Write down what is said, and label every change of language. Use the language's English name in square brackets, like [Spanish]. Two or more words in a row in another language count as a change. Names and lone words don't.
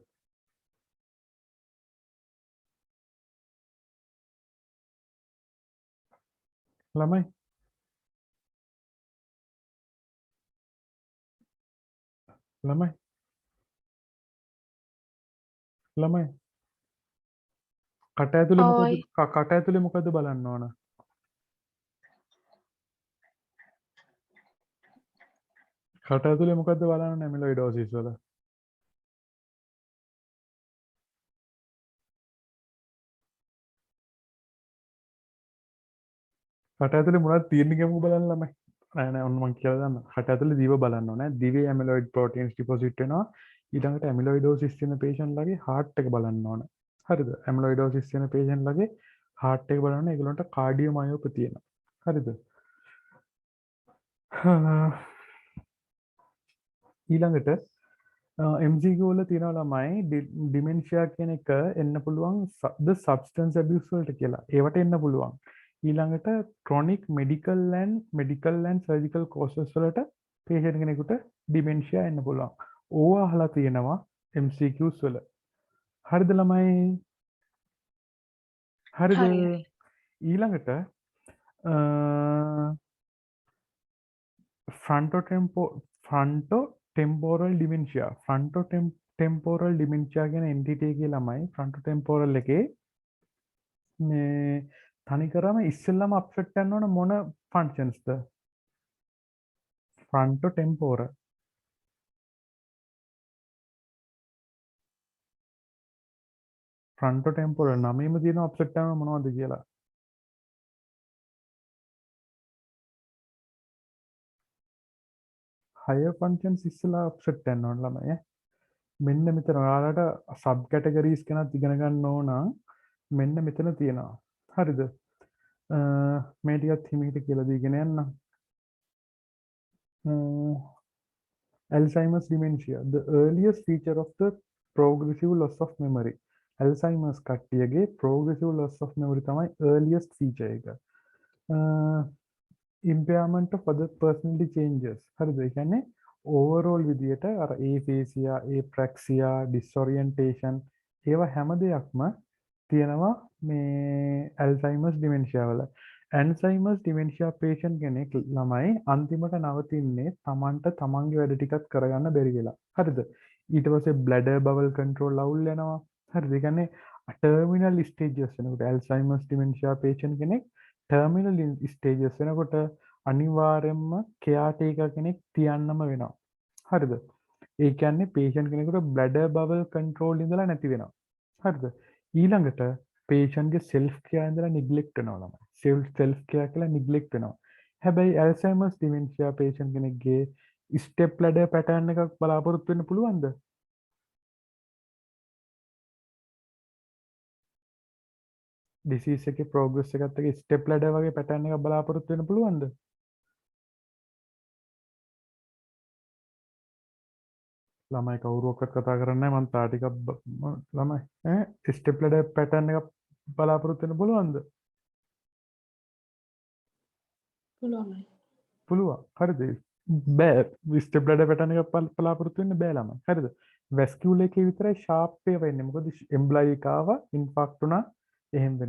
[Sinhala] ළමයි කට ඇතුලේ මොකද්ද බලන්න ඕන කට ඇතුලේ මොකද්ද බලන්න amyloidosis වල කට ඇතුලේ මොනවද තියෙන්නේ කියමුකෝ බලන්න ළමයි නෑ ඔන්න මම කියලා දාන්න කට ඇතුලේ දිව බලන්න ඕනේ දිවේ [English] amyloid proteins deposit [Sinhala] වෙනවා ඊළඟට amyloidosis තියෙන patient ලගේ heart එක බලන්න ඕනේ හරිද amyloidosis තියෙන patient ලගේ heart එක බලන්න ඒගොල්ලන්ට cardiomyopathy තියෙනවා හරිද ඊළඟට MCQ වල තියෙනවා ළමයි dementia කියන එක එන්න පුළුවන් [English] the substance abuse [Sinhala] වලට කියලා ඒවට එන්න පුළුවන් ඊළඟට [English] chronic medical and surgical causes [Sinhala] වලට patient කෙනෙකුට dementia එන්න පුළුවන්. ඕවා අහලා තියෙනවා MCQs වල. හරිද ළමයි? හරිද? හරි. [English] ඊළඟට frontotemporal dementia. frontotemporal dementia [Sinhala] කියන entity එකේ ළමයි frontotemporal එකේ මේ තනිකරම ඉස්සෙල්ලාම අප්සෙට් කරන්න ඕන මොන ෆන්ක්ෂන්ස්ද? frontotemporal. frontotemporal නමේම තියෙන අප්සෙට් කරන මොනවද කියලා. [English] higher functions [Sinhala] ඉස්සෙල්ලා අප්සෙට් කරන්න ඕන ළමයි. මෙන්න මෙතන ඔයාලට [English] sub categories [Sinhala] ගැනත් ඉගෙන ගන්න ඕන මෙන්න මෙතන තියෙනවා. හරිද? මේ ටිකත් හිමීට කියලා දීගෙන යන්න. [English] Alzheimer's dementia, the earliest feature of the progressive loss of memory. [Sinhala] Alzheimer's කට්ටියගේ [English] progressive loss of memory [Sinhala] තමයි [English] earliest feature [Sinhala] එක. [English] Impairment of other personality changes. [Sinhala] හරිද? ඒ කියන්නේ overall විදියට අර [English] aphasia, apraxia, disorientation [Sinhala] ඒවා හැම දෙයක්ම තියෙනවා මේ [English] Alzheimer's dementia [Sinhala] වල. [English] Alzheimer's dementia patient [Sinhala] කෙනෙක් ළමයි අන්තිමට නවතින්නේ Tamanට තමන්ගේ වැඩ ටිකත් කරගන්න බැරි වෙලා. හරිද? ඊට පස්සේ [English] bladder bowel control [Sinhala] අවුල් වෙනවා. හරිද? ඒ කියන්නේ [English] terminal stages [Sinhala] වෙනකොට [English] Alzheimer's dementia patient [Sinhala] කෙනෙක් [English] terminal stages [Sinhala] වෙනකොට අනිවාර්යයෙන්ම caretaker කෙනෙක් තියන්නම වෙනවා. හරිද? ඒ කියන්නේ patient කෙනෙකුට [English] bladder bowel control [Sinhala] ඉඳලා නැති වෙනවා. හරිද? ඊළඟට patient ගේ [English] self care [Sinhala] ඉඳලා neglect වෙනවා ළමයි. [English] self care [Sinhala] කියලා neglect වෙනවා. හැබැයි [English] Alzheimer's dementia patient [Sinhala] කෙනෙක්ගේ [English] step ladder pattern [Sinhala] එකක් බලාපොරොත්තු වෙන්න පුළුවන්ද? disease එකේ progress එකත් එක්ක [English] step ladder [Sinhala] වගේ pattern එකක් බලාපොරොත්තු වෙන්න පුළුවන්ද? ළමයි කවුරුවක්වත් කතා කරන්නේ නැහැ මං තා ටිකක් ළමයි [English] step ladder pattern [Sinhala] එකක් බලාපොරොත්තු වෙන්න පුළුවන්ද? පුළුවන්යි. පුළුවන්. හරිද? බෑ. [English] step ladder pattern [Sinhala] එකක් බලාපොරොත්තු වෙන්න බෑ ළමයි. හරිද? vascular එකේ විතරයි sharp එක වෙන්නේ. මොකද embolic ආවා, infarct වුණා, එහෙම වෙනවා.